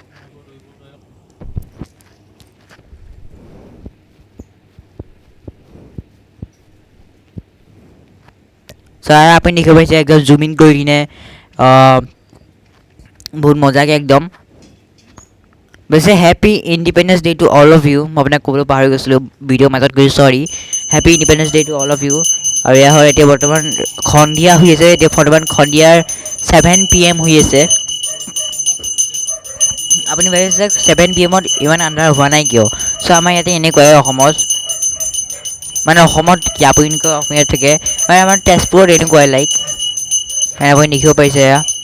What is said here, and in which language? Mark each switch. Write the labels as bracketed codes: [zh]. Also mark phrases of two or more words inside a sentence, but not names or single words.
[as] ছাৰ আপুনি দেখিব পাৰিছে একদম [en] zoom in [as] কৰি কিনে বহুত মজাকৈ একদম। [en] বেছি happy independence day to all of you, [as] মই আপোনাক ক'বলৈ পাহৰি গৈছিলোঁ ভিডিঅ'ৰ মাজত গৈছোঁ, চৰি। [en] happy independence day to all of you. [as] আৰু এয়া হয় এতিয়া বৰ্তমান সন্ধিয়া হৈ আছে, এতিয়া বৰ্তমান সন্ধিয়াৰ 7 PM হৈ আছে। আপুনি ভাবিছে 7 PM ইমান আন্ধাৰ হোৱা নাই কিয়? চ' আমাৰ ইয়াতে এনেকুৱাই অসমত, মানে অসমত কি আপুনি কয় অসমীয়াত থাকে, মানে আমাৰ তেজপুৰত এনেকুৱাই লাইক আপুনি দেখিব পাৰিছে এয়া।